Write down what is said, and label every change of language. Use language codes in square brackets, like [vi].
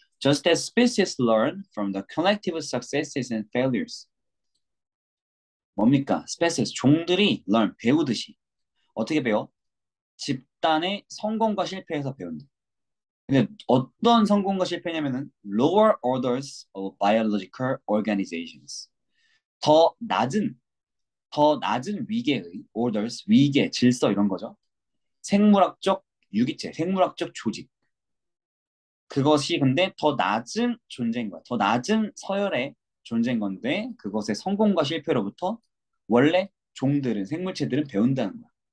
[en] Just as species learn from the collective successes and failures. [ko] 뭡니까? species, 종들이 learn, 배우듯이. 어떻게 배워? 집단의 성공과 실패에서 배운다. 근데 어떤 성공과 실패냐면은 [en] lower orders of biological organizations. [ko] 더 낮은 더 낮은 위계의 orders, 위계, 질서 이런 거죠. 생물학적 유기체, 생물학적 조직. 그것이 근데 더 낮은 존재인 거야. 더 낮은 서열의 존재인 건데 그것의 성공과 실패로부터 원래 종들은 생물체들은 배운다는 거야.